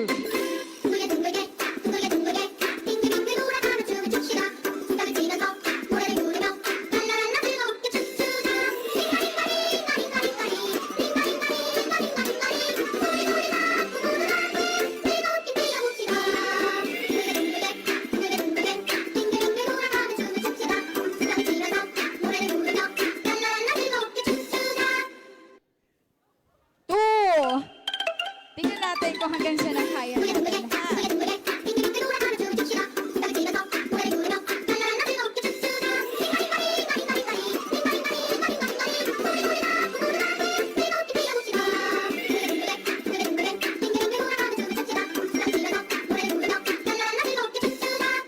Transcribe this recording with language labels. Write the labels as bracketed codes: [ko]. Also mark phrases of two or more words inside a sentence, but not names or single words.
[ko] 둥글게 둥글게 둥글게 둥글게 빙글빙글 돌아가며 춤을 춥시다 손뼉을 치면서 노래를 부르며 랄라랄라 즐겁게 춤추자 링가링가링가링가링가링 링가링가링가링가링가링 우리가 부르는 즐겁게 뛰어봅시다 둥글게 둥글게 빙글빙글 돌아가며 춤을 춥시다 손뼉을 치면서 노래를 부르며 랄라랄라 즐겁게 춤추자 [tl] 2. Tingnan natin kung hanggang saan ang kaya natin, ha? [ko] 빙글빙글 돌아가며 춤을 춥시다 손뼉을 치면서 노래를 부르며 랄라랄라 즐겁게 춤추자 링가링가링가링가링가링 링가링가링가링가링 우리가 부르는 즐겁게 뛰어봅시다 둥글게 빙글빙글 돌아가며 춤을 춥시다 손뼉을 치면서 노래를 부르며 랄라랄라 즐겁게 춤추자